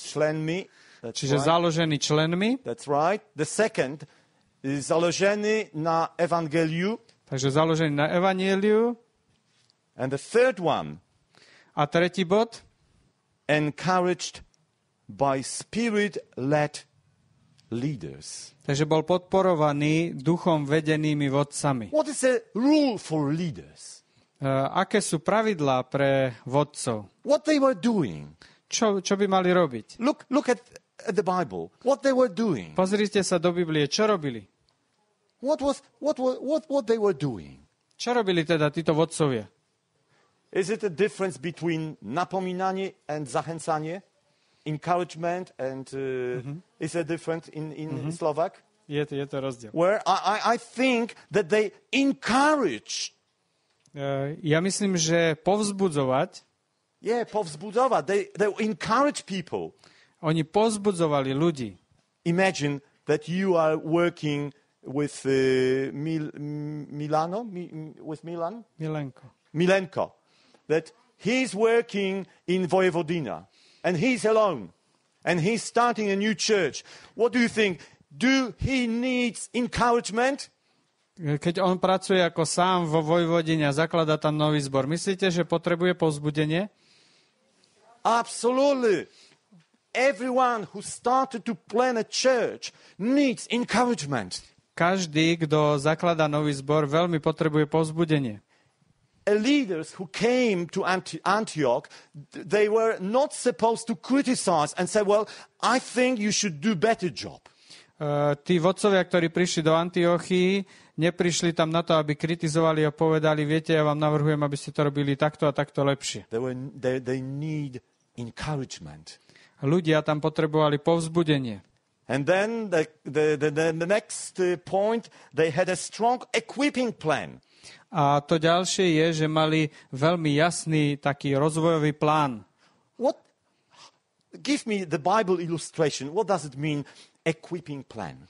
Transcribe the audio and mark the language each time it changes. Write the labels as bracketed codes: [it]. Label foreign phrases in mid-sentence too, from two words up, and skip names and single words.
[sk] Členmi. Čiže založený členmi. [en] That's right. The second is [sk] založený na evangeliu. Takže založený na evangeliu. [en] And the third one. [sk] A tretí bod. [en] Encouraged by spirit-led leaders. [sk] Takže bol podporovaný duchom vedenými vodcami. [en] What is the rule for leaders? [sk] Aké sú pravidlá pre vodcov? [en] What they were doing? [sk] Čo by mali robiť? [en] Look at the Bible. What they were doing? [sk] Pozrite sa do Biblie, čo robili? [en] What they were doing? [sk] Čo robili teda títo vodcovia? [en] Is it a difference between napomínanie and zachęcanie? Encouragement and is it different in Slovak? [sk] Je to rozdiel. [en] Where I think that they encourage. [sk] Ja myslím, že povzbudzovať. Yeah, povzbudzovať. [en] They encourage people. [sk] Oni povzbudzovali ľudí. [en] Imagine that you are working with Milenko. That he's working in Vojvodina. And he's alone. And he's starting a new church. What do you think? Do he needs encouragement? [sk] Keď on pracuje ako sám vo Vojvodine a zakladá tam nový zbor, myslíte, že potrebuje povzbudenie? [en] Absolutely. Everyone who started to plan a church needs encouragement. [sk] Každý, kto zakladá nový zbor, veľmi potrebuje povzbudenie. [en] Leaders who came to Antioch, they were not supposed to criticize and say, well, I think you should do better job. [sk] Tí vodcovia, ktorí prišli do Antiochii, neprišli tam na to, aby kritizovali a povedali, viete, ja vám navrhujem, aby ste to robili takto a takto lepšie. [en] They need encouragement. [sk] Ľudia tam potrebovali povzbudenie. [en] And then the next point, they had a strong equipping plan. [sk] A to ďalšie je, že mali veľmi jasný taký rozvojový plán. [en] Give me the Bible illustration. What does it mean, equipping plan?